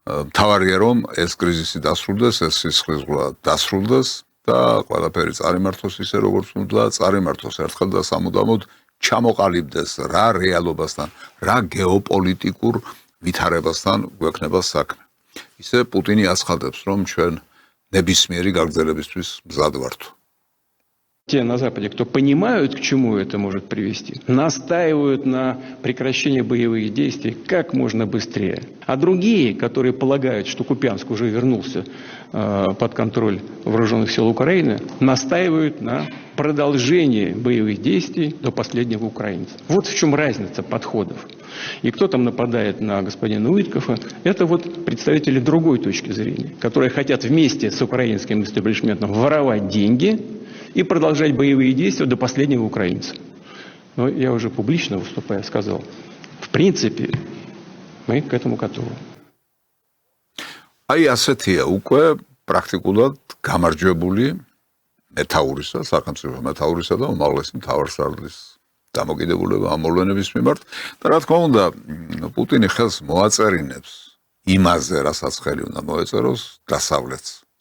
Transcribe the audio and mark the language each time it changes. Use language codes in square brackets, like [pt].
[ka] მთავარია რომ ეს კრიზისი დასრულდეს, ეს სისხლისღვრა დასრულდეს და ყველაფერი წარიმართოს ისე როგორც უნდა წარიმართოს ერთხელ და სამუდამოდ ჩამოყალიბდეს რა რეალობასთან, რა გეოპოლიტიკურ ვითარებასთან გვექნება საქმე. ისე პუტინი აცხადებს, რომ ჩვენ ნებისმიერი გაგრძელებისთვის მზად ვართ. [ru] Те на Западе, кто понимают, к чему это может привести, настаивают на прекращении боевых действий как можно быстрее. А другие, которые полагают, что Купянск уже вернулся под контроль вооруженных сил Украины, настаивают на продолжении боевых действий до последнего украинца. Вот в чем разница подходов. И кто там нападает на господина Уиткофа, это вот представители другой точки зрения, которые хотят вместе с украинским истеблишментом воровать деньги и продолжать боевые действия до последнего украинца. Но я уже публично выступая сказал, в принципе, мы к этому готовы. [ka] აი ასეთია უკვე პრაქტიკულად გამარჯვებული მეთაურისა, სახელმწიფო მეთაურისა და უმაღლესი მთავარსარდლის დამოკიდებულება ამ მოვლენების მიმართ და რა თქმა უნდა პუტინი ხელს მოაწერინებს იმაზე, რასაც ხელი უნდა მოეწეროს დასავლეთს.